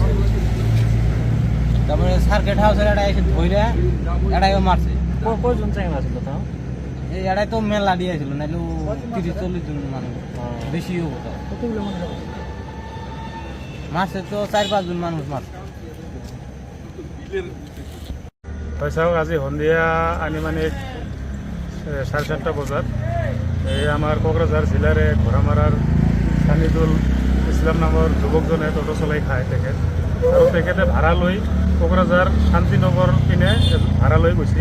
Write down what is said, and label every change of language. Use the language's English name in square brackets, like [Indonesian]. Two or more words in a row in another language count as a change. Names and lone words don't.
[Bangla] তারপরে সার্কিট হাউসের এটা এসে ধরে এটাইও মারছে। কয়জন চাই মারছিল তাও? এই এটাই তো মেলা দিয়েছিল, নাহলে 30-40 জন মানুষ বেশিও হতো। কতগুলো মানুষ মারছে? তো 4-5 জন মানুষ মারছে। [Assamese] চাওক আজি সন্ধিয়া আনুমানিক 7:30 বজাত এই আমাৰ কোকৰাঝাৰ জিলাৰে ঘোঁৰামাৰাৰ ছানিদুল ইছলাম নামৰ যুৱকজনে টোটো চলাই খায় তেখেত, আৰু তেখেতে ভাড়া লৈ কোকৰাঝাৰ শান্তিনগৰ পিনে ভাড়া লৈ গৈছিল।